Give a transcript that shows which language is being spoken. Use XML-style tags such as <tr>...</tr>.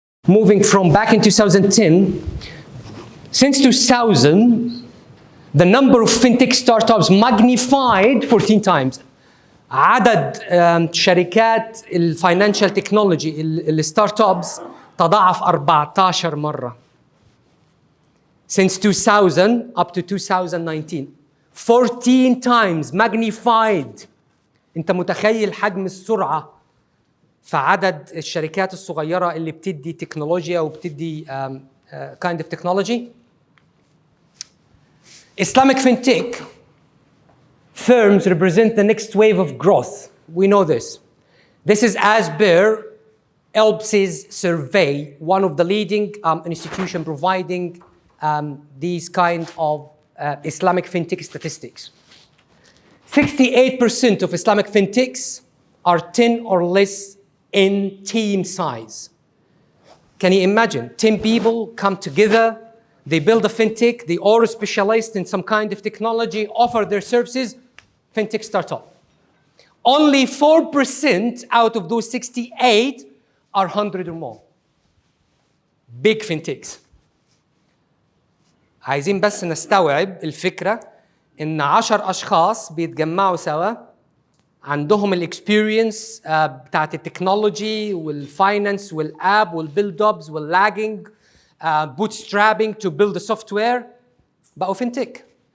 <en>moving from back in 2010, since 2000, the number of fintech startups magnified 14 times.</en> <ar>عدد شركات الفاينانشال تكنولوجي الستارت ابس تضاعف 14 مرة.</ar> <en>Since 2000 up to 2019. 14 times magnified.</en> <ar>انت متخيل حجم السرعة في عدد الشركات الصغيرة اللي بتدي تكنولوجيا وبتدي</ar> <en>kind of technology. Islamic fintech firms represent the next wave of growth. We know this. This is as per ELBS's survey, one of the leading institutions providing these kind of Islamic fintech statistics. 68% of Islamic fintechs are 10 or less in team size. Can you imagine? 10 people come together, they build a fintech, they all specialize in some kind of technology, offer their services, fintech startup. Only 4% out of those 68 are 100 or more. Big fintechs.</en> <ar>عايزين بس نستوعب الفكرة إن 10 أشخاص بيتجمعوا سوا عندهم الاكسبيرينس بتاعت التكنولوجي والفاينانس والاب والبيلد ابس واللاجنج</ar> <en>bootstrapping to build the software</en> <ar>بقوا فينتك.</ar>